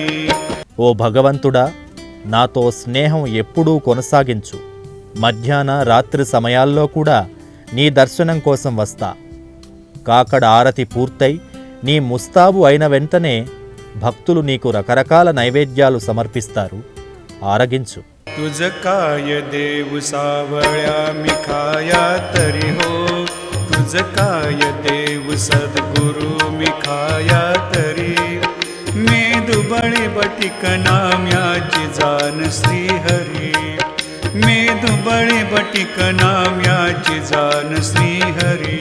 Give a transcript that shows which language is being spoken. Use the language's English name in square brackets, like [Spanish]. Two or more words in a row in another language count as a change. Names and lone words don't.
[Telugu] ఓ భగవంతుడా, నాతో స్నేహం ఎప్పుడూ కొనసాగించు. మధ్యాహ్న రాత్రి సమయాల్లో కూడా నీ దర్శనం కోసం వస్తా. కాకడ ఆరతి పూర్తయి నీ ముస్తాబు అయిన వెంటనే భక్తులు నీకు రకరకాల నైవేద్యాలు సమర్పిస్తారు. ఆరగించు. [Marathi] तुझ काय देव सावळ्या मी खाया तरी हो, तुझ काय देव सद्गुरु मी खाया तरी. मेदुबळी बटिक नाम्याची जाण श्रीहरी, मेदुबळी बटिक नाम्याची जाण श्रीहरी.